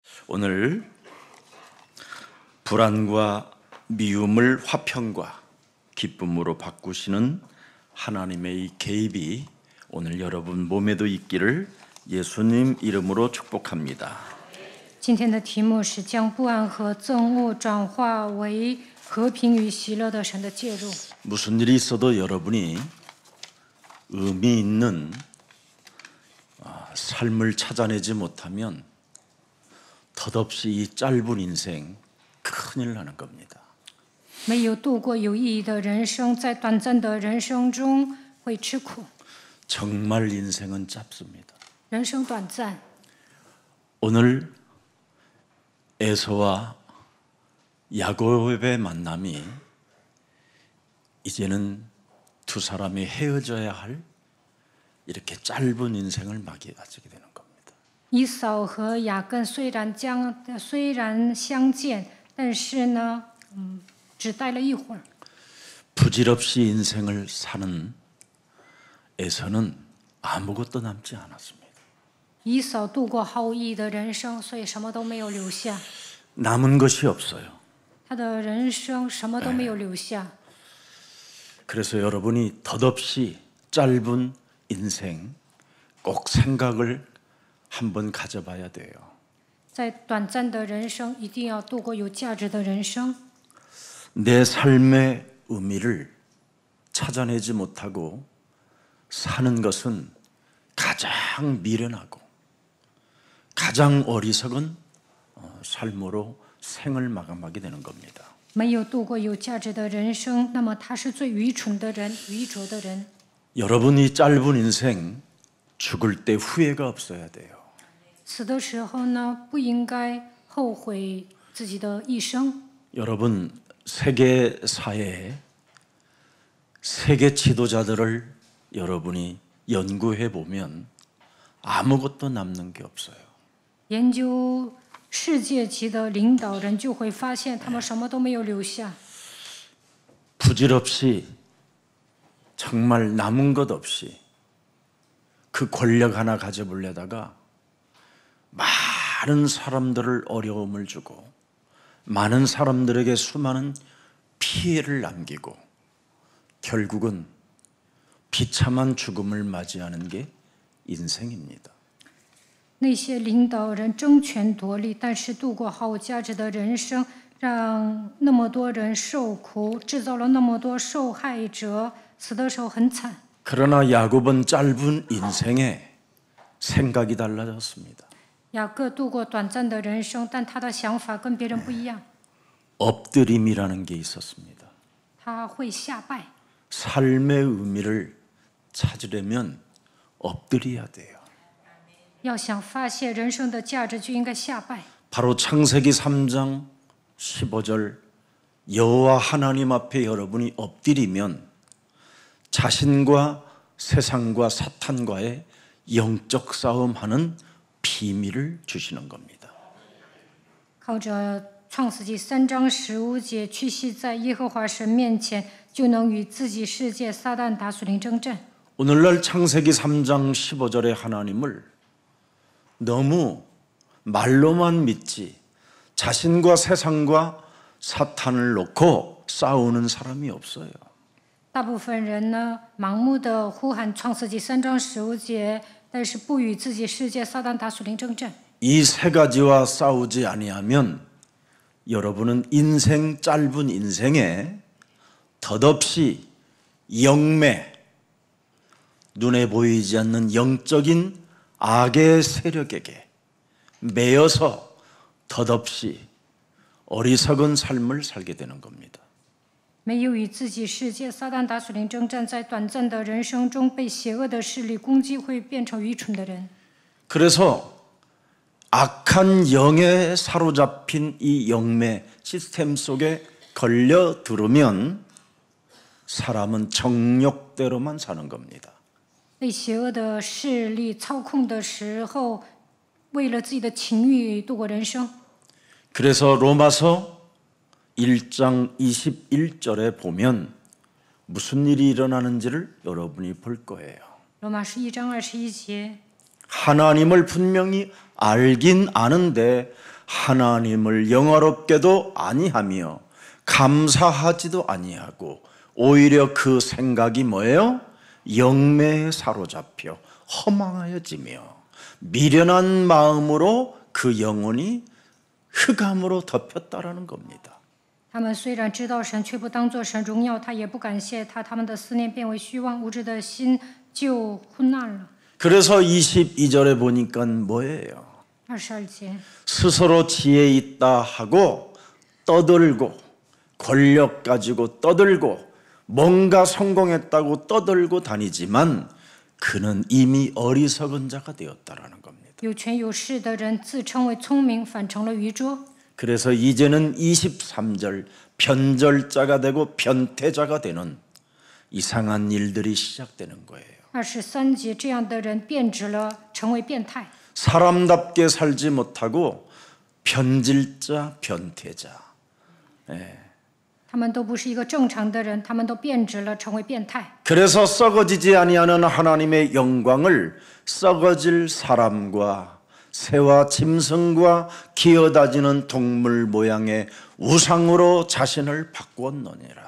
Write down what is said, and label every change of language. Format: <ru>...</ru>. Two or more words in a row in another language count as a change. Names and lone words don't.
<ko>오늘 불안과 미움을 화평과 기쁨으로 바꾸시는 하나님의 이 개입이 오늘 여러분 몸에도 있기를 예수님 이름으로 축복합니다.</ko> <zh>今天的题目是将不安和憎恶转化为和平与喜乐的神的介入。</zh> <ko>무슨 일이 있어도 여러분이 의미 있는 삶을 찾아내지 못하면 덧없이 이 짧은 인생 큰일 나는 겁니다.</ko> <zh>没有度过有意义的人生，在短暂的人生中会吃苦。</zh> <ko>정말 인생은 짧습니다.</ko> <zh>人生短暂，</zh> <ko>오늘 에서와 야곱의 만남이 이제는 두 사람이 헤어져야 할 이렇게 짧은 인생을 맞이하게 되는 겁니다.</ko> <zh>以扫和雅各虽然相见，但是呢，只待了一会儿。</zh> <ko>부질없이 인생을 사는 에서는 아무것도 남지 않았습니다.</ko> <zh>以扫度过毫无意义的人生，所以什么都没有留下。</zh> <ko>남은 것이 없어요.</ko> <zh>他的人生什么都没有留下。</zh> <ko>그래서 여러분이 덧없이 짧은 인생 꼭 생각을 한번 가져봐야 돼요.</ko> <zh>在短暂的人生，一定要度过有价值的人生。</zh> <ko>내 삶의 의미를 찾아내지 못하고 사는 것은 가장 미련하고 가장 어리석은 삶으로 생을 마감하게 되는 겁니다.</ko> <zh>没有度过有价值的人生，那么他是最愚蠢的人、愚拙的人。</zh> <ko>여러분이 짧은 인생 죽을 때 후회가 없어야 돼요.</ko> <zh>死的时候呢，不应该后悔自己的一生。</zh> <ko>여러분 세계 사회에 세계 지도자들을 여러분이 연구해 보면 아무것도 남는 게 없어요.</ko> <zh>研究世界级的领导人，就会发现他们什么都没有留下。</zh> <ko>부질없이 정말 남은 것 없이 그 권력 하나 가져보려다가 많은 사람들을 어려움을 주고 많은 사람들에게 수많은 피해를 남기고 결국은 비참한 죽음을 맞이하는 게 인생입니다.</ko> <zh>那些领导人争权夺利，但是度过毫无价值的人生，让那么多人受苦，制造了那么多受害者，死的时候很惨。</zh> <ko>그러나 야곱은 짧은 인생에 생각이 달라졌습니다.</ko> <zh>雅各度过短暂的人生，但他的想法跟别人不一样，</zh> <ko>엎드림이라는 게 있었습니다.</ko> <zh>他会下拜。</zh> <ko>삶의 의미를 찾으려면 엎드려야 돼요.</ko> <zh>要想发现人生的价值，就应该下拜。</zh> <ko>바로 창세기 3장 15절 여호와 하나님 앞에 여러분이 엎드리면 자신과 세상과 사탄과의 영적 싸움하는 비밀을 주시는 겁니다.</ko> <zh>靠着创世纪3章15节，屈膝在耶和华神面前，就能与自己世界撒旦打属灵征战。</zh> <ko>오늘날 창세기 3장 15절의 하나님을 너무 말로만 믿지 자신과 세상과 사탄을 놓고 싸우는 사람이 없어요.</ko> <zh>大部分人呢，盲目的呼喊创世纪3章15节，但是不与自己世界撒旦打属灵征战。</zh> <ko>이 세 가지와 싸우지 아니하면 여러분은 인생 짧은 인생에 덧없이 영매 눈에 보이지 않는 영적인 악의 세력에게 매여서 덧없이 어리석은 삶을 살게 되는 겁니다.</ko> <zh>没有与自己世界撒旦打属灵征战，在短暂的人生中被邪恶的势力攻击，会变成愚蠢的人。</zh> <ko>그래서 악한 영에 사로잡힌 이 영매 시스템 속에 걸려 들으면 사람은 정욕대로만 사는 겁니다.</ko> <zh>被邪恶的势力操控的时候，为了自己的情欲度过人生。</zh> <ko>그래서 로마서 1장 21절에 보면 무슨 일이 일어나는지를 여러분이 볼 거예요.</ko> <zh>罗马书1章21节，</zh> <ko>하나님을 분명히 알긴 아는데 하나님을 영화롭게도 아니하며 감사하지도 아니하고 오히려 그 생각이 뭐예요? 영매에 사로잡혀 허망하여지며 미련한 마음으로 그 영혼이 흑암으로 덮였다라는 겁니다.</ko> <zh>他们虽然知道神，却不当作神荣耀他，也不感谢他，他们的思念变为虚妄，无知的心就昏暗了。</zh> <ko>그래서 22절에 보니까 뭐예요?</ko> <zh>22节，</zh> <ko>스스로 지혜 있다 하고 떠들고 권력 가지고 떠들고 뭔가 성공했다고 떠들고 다니지만 그는 이미 어리석은 자가 되었다라는 겁니다.</ko> <zh>有权有势的人自称为聪明，反成了愚拙。</zh> <ko>그래서 이제는 23절 변절자가 되고 변태자가 되는 이상한 일들이 시작되는 거예요.</ko> <zh>23 节，这样的人变质了，成为变态。</zh> <ko>사람답게 살지 못하고 변질자, 변태자.</ko> <zh>他们都不是一个正常的人，他们都变质了，成为变态。</zh> <ko>그래서 썩어지지 아니하는 하나님의 영광을 썩어질 사람과 새와 짐승과 기어다니는 동물 모양의 우상으로 자신을 바꾸었느니라.</ko>